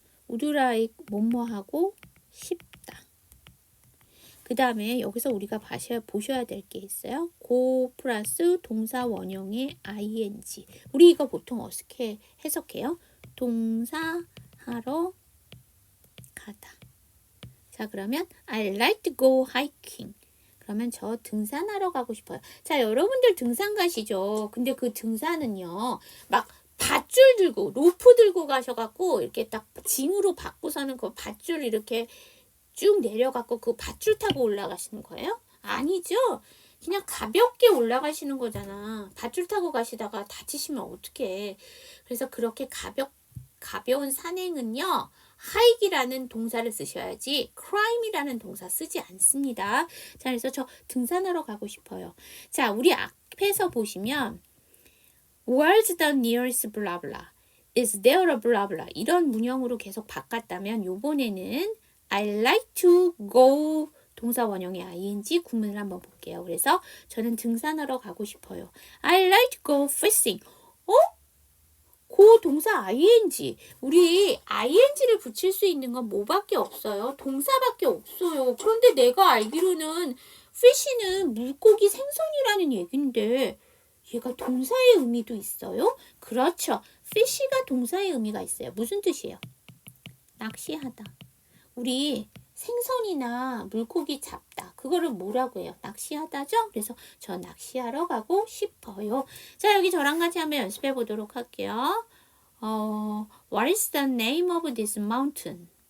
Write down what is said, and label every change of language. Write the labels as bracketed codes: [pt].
[ko] would like 뭐뭐하고 싶다. 그 다음에 여기서 우리가 보셔야 될 게 있어요. go 플러스 동사 원형의 ing. 우리 이거 보통 어떻게 해석해요? 동사 하러 가다. 자, 그러면 [en] I like to go hiking. [ko] 그러면 저 등산하러 가고 싶어요. 자, 여러분들 등산 가시죠. 근데 그 등산은요, 막 밧줄 들고, 로프 들고 가셔갖고, 이렇게 딱 짐으로 받고서는 그 밧줄 이렇게 쭉 내려갖고 그 밧줄 타고 올라가시는 거예요? 아니죠? 그냥 가볍게 올라가시는 거잖아. 밧줄 타고 가시다가 다치시면 어떡해. 그래서 그렇게 가벼운 산행은요, 하이기라는 동사를 쓰셔야지 climb이라는 동사 쓰지 않습니다. 자, 그래서 저 등산하러 가고 싶어요. 자, 우리 앞에서 보시면 [en] Where's the nearest blah blah? Is there a blah blah? [ko] 이런 문형으로 계속 바꿨다면 요번에는 [en] I like to go [ko] 동사 원형의 ing 구문을 한번 볼게요. 그래서 저는 등산하러 가고 싶어요. [en] I like to go fishing. [ko] 고 동사 ing. 우리 ing를 붙일 수 있는 건 뭐밖에 없어요? 동사밖에 없어요. 그런데 내가 알기로는 fish는 물고기 생선이라는 얘긴데 얘가 동사의 의미도 있어요? 그렇죠. fish가 동사의 의미가 있어요. 무슨 뜻이에요? 낚시하다. 우리 생선이나 물고기 잡다. 그거를 뭐라고 해요? 낚시하다죠? 그래서 저 낚시하러 가고 싶어요. 자, 여기 저랑 같이 한번 연습해 보도록 할게요. [en] What is the name of this mountain?